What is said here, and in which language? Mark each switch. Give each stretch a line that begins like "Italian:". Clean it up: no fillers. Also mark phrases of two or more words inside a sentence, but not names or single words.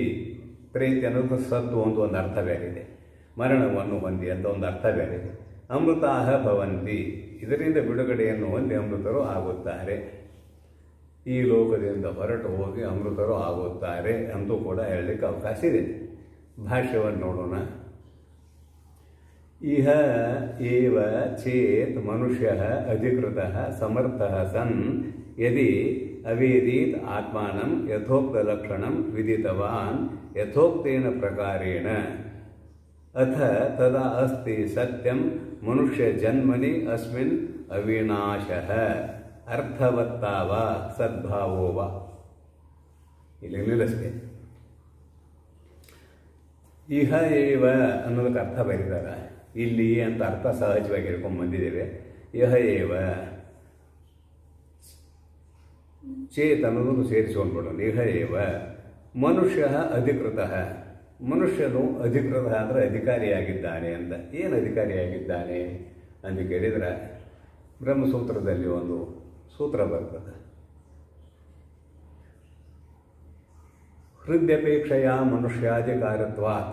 Kannada: ಪ್ರೇತ್ಯ ಅನ್ನೋದು ಸತ್ತು ಅಂತ ಒಂದು ಅರ್ಥ ಬೇರೆ, ಮರಣವನ್ನು ಹೊಂದಿ ಅಂತ ಒಂದು ಅರ್ಥ ಬೇರೆ.
Sanskrit: ಅಮೃತಾಃ ಭವಂತಿ
Kannada: ಇದರಿಂದ ಬಿಡುಗಡೆಯನ್ನು ಹೊಂದಿ ಅಮೃತರು ಆಗುತ್ತಾರೆ. ಈ ಲೋಕದಿಂದ ಹೊರಟು ಹೋಗಿ ಅಮೃತರು ಆಗುತ್ತಾರೆ ಅಂತೂ ಕೂಡ ಹೇಳಲಿಕ್ಕೆ ಅವಕಾಶ ಇದೆ. ಭಾಷ್ಯವನ್ನು ನೋಡೋಣ.
Sanskrit: ಇಹ ಏವ ಚೇತ್ ಮನುಷ್ಯಃ ಅಧಿಕೃತಃ ಸಮರ್ಥಃ ಸನ್ ಯದಿ ಅವೇದೀತ್ ಆತ್ಮಾನಂ ಯಥೋಕ್ತ ಲಕ್ಷಣಂ ವಿದಿತವಾನ್ ಯಥೋಕ್ತೇನ ಪ್ರಕಾರೇಣ ಅಥ ತದಾ ಅಸ್ತಿ ಸತ್ಯಂ ಮನುಷ್ಯ ಜನ್ಮನಿ ಅಸ್ಮಿನ್ ಅವಿನಾಶಃ ಅರ್ಥವತ್ತಾವ ಸದ್ಭಾವೋವ.
Kannada: ಇಲ್ಲಿ ನಿಲ್ಲಿಸ್ತೆ.
Sanskrit: ಇಹ ಏವ
Kannada: ಅನ್ನೋದಕ್ಕೆ ಅರ್ಥ ಬರೀತಾರೆ. ಇಲ್ಲಿ ಅಂತ ಅರ್ಥ ಸಹಜವಾಗಿ ಹೇಳ್ಕೊಂಡು ಬಂದಿದ್ದೇವೆ.
Sanskrit: ಇಹ ಏವ ಚೇತ್
Kannada: ಅನ್ನೋದನ್ನು ಸೇರಿಸಿಕೊಂಡ್ಬಿಡೋಣ.
Sanskrit: ಇಹ ಏವ ಮನುಷ್ಯ ಅಧಿಕೃತ,
Kannada: ಮನುಷ್ಯನು ಅಧಿಕೃತ ಅಂದರೆ ಅಧಿಕಾರಿಯಾಗಿದ್ದಾನೆ ಅಂತ. ಏನು ಅಧಿಕಾರಿಯಾಗಿದ್ದಾನೆ ಅಂತ ಕೇಳಿದರೆ ಬ್ರಹ್ಮಸೂತ್ರದಲ್ಲಿ ಒಂದು ಸೂತ್ರ ಬರ್ತದೆ.
Sanskrit: ಹೃದಯಪೇಕ್ಷೆಯ ಮನುಷ್ಯಾಧಿಕಾರತ್ವಾತ್.